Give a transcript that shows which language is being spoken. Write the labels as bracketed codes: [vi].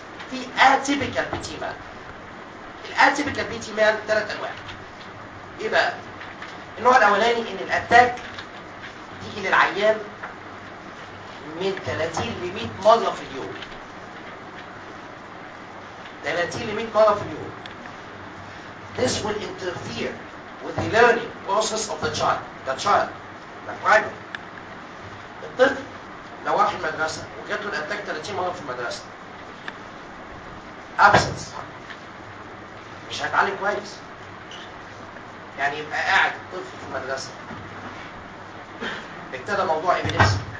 [ar] في اتيبيكال بيتي مان. الاتيبيكال بيتي مان ثلاث انواع. ايه بقى؟ النوع الاولاني ان الاتاك تيجي للعيان من 30 ل 100 مرة في اليوم. 30 ل 100 مره في اليوم. [en] This will interfere with the learning process of the child. The child. The primary. [ar] الطفل لو راح المدرسه وجات له الاتاك 30 مره في المدرسه. Absence. مش هيتعلم كويس. يعني يبقى قاعد الطفل في المدرسه. ابتدى موضوع ايبيليبسي.